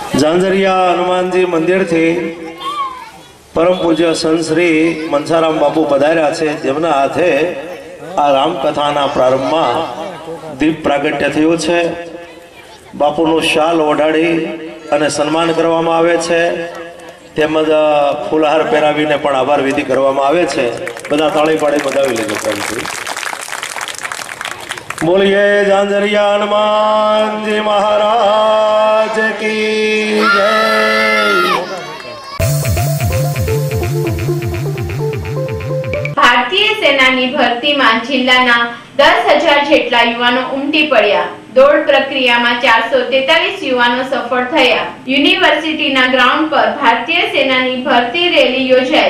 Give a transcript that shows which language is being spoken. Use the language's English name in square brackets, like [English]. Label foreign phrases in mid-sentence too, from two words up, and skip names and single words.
[Gujarati] ઝાંઝરિયા હનુમાનજી મંદિર થી પરમ પૂજ્ય સંત શ્રી મનસારામ બાપુ પધાર્યા છે, જેમના હાથે આ રામકથાના પ્રારંભમાં દીપ પ્રાગટ્ય થયું છે। બાપુનું શાલ ઓઢાડી અને સન્માન કરવામાં આવે છે, તેમજ ફૂલહાર પહેરાવીને પણ આભાર વિધિ કરવામાં આવે છે। બધા તાળી પાડી બધાવી લેજો પ્રેમથી। બોલીએ ઝાંઝરિયા હનુમાનજી મહારાજ [Hindi] की जय। [Gujarati] ભારતીય સેનાની ભરતીમાં જિલ્લાના 10,000 જેટલા યુવાનો ઉમટી પડ્યા। દોડ પ્રક્રિયામાં 443 યુવાનો સફળ થયા। યુનિવર્સિટીના ગ્રાઉન્ડ પર ભારતીય સેનાની ભરતી રેલી યોજાઈ।